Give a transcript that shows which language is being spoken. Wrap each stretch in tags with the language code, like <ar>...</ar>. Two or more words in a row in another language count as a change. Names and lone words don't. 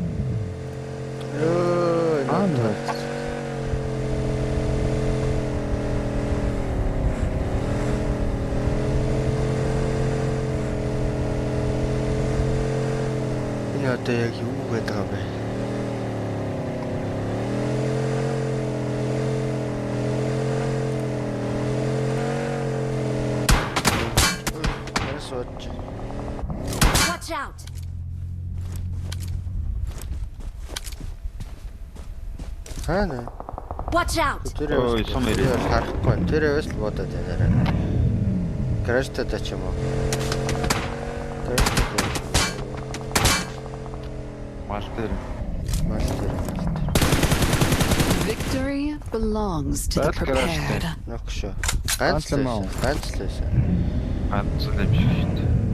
<mn>Аа нэ. Энэ одоо яг юу гэдэг юм бэ?</mn> <en>Watch out.</en> <mn>Хаана?</mn> <en>Watch out.</en> <mn>Ой, сум ирээ. Харахгүй. Тэрээс л бодоод байна. Гаражтай тач юм уу? Мастер. Мастер.</mn> <en>Victory belongs to the That's good, prepared.</en> <mn>Нөх шүү. Ганц л юм уу? Ганц л байсан. Ганц л юм шиг шүү дээ.</mn>